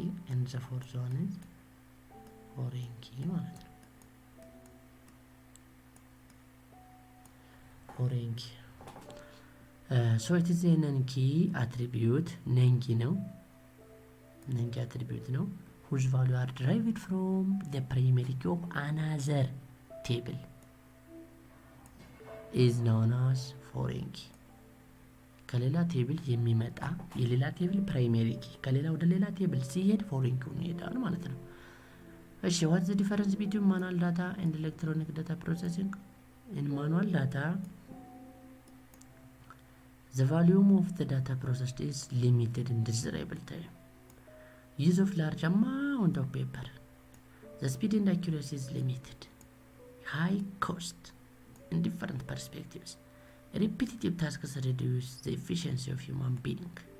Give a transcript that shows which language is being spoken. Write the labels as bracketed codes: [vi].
[en] and the fourth one is foreign key [am] ማለት ነው። [en] foreign key so it is a non key attribute. non key attribute ነው whose value are derived from the primary key of another table is known as foreign key. [am] ከሌላ ቴብል የሚመጣ የሌላ ቴብል ፕራይመሪ ኪ ከሌላ ወደ ሌላ ቴብል ሲሄድ ፎሬን ኪ ነው ይሄዳል ማለት ነው። እሺ [en] what is the difference between manual data and electronic data processing? In manual data, the volume of the data processed is limited in desirable time. Use of large amount of paper. The speed and accuracy is limited. High cost in different perspectives. Repetitive tasks reduce the efficiency of human being.